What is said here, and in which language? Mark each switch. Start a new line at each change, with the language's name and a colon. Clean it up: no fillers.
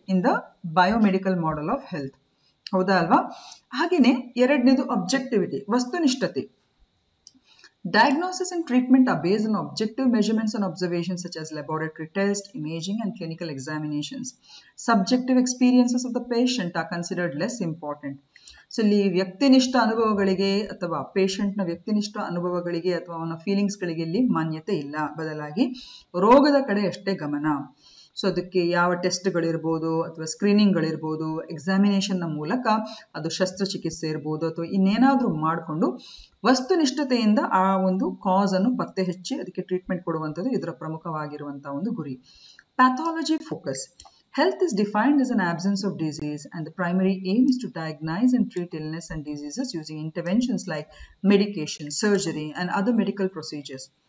English: in the biomedical model of health,
Kannada: ಹೌದಾ ಅಲ್ವಾ? ಹಾಗೇನೆ ಎರಡನೇದು objectivity, ವಸ್ತುನಿಷ್ಠತೆ.
English: Diagnosis and treatment are based on objective measurements and observations such as laboratory tests, imaging and clinical examinations. Subjective experiences of the patient are considered less important.
Kannada: So ಇಲ್ಲಿ ವ್ಯಕ್ತಿನಿಷ್ಠ ಅನುಭವಗಳಿಗೆ ಅಥವಾ ಪೇಷಂಟ್ನ ವ್ಯಕ್ತಿನಿಷ್ಠ ಅನುಭವಗಳಿಗೆ ಅಥವಾ ಅವನ ಫೀಲಿಂಗ್ಸ್ಗಳಿಗೆ ಇಲ್ಲಿ ಮಾನ್ಯತೆ ಇಲ್ಲ. ಬದಲಾಗಿ ರೋಗದ ಕಡೆ ಅಷ್ಟೇ ಗಮನ. ಸೊ ಅದಕ್ಕೆ ಯಾವ ಟೆಸ್ಟ್ಗಳಿರ್ಬೋದು ಅಥವಾ ಸ್ಕ್ರೀನಿಂಗ್ಗಳಿರ್ಬೋದು, ಎಕ್ಸಾಮಿನೇಷನ್ನ ಮೂಲಕ ಅದು ಶಸ್ತ್ರಚಿಕಿತ್ಸೆ ಇರ್ಬೋದು ಅಥವಾ ಇನ್ನೇನಾದರೂ ಮಾಡಿಕೊಂಡು ವಸ್ತುನಿಷ್ಠತೆಯಿಂದ ಆ ಒಂದು ಕಾಸ್ ಅನ್ನು ಪತ್ತೆ ಹಚ್ಚಿ ಅದಕ್ಕೆ ಟ್ರೀಟ್ಮೆಂಟ್ ಕೊಡುವಂಥದ್ದು ಇದರ ಪ್ರಮುಖವಾಗಿರುವಂತಹ ಒಂದು ಗುರಿ.
English: Pathology focus. Health is defined as an absence of disease, and the primary aim is to diagnose and treat illness and diseases using interventions like medication, surgery, and other medical procedures.